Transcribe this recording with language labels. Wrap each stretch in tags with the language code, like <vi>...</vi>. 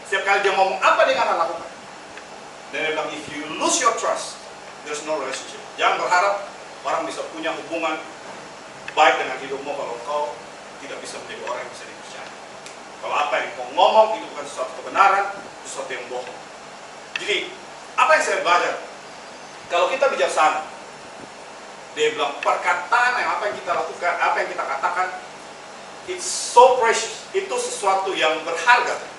<id>Setiap kali dia ngomong apa dia akan lakukan. Dan dia bilang</id> <en>if you lose your trust, there's no relationship.</en> <id>Jangan berharap orang bisa punya hubungan baik dengan hidupmu kalau kau tidak bisa menjadi orang yang bisa dipercaya. Kalau apa yang kau ngomong itu bukan sesuatu kebenaran, sesuatu yang bohong. Jadi, apa yang saya belajar? Kalau kita bijaksana, dia bilang perkataan yang apa yang kita lakukan, apa yang kita katakan,</id> <en>it's so precious,</en> <id>itu sesuatu yang berharga.</id>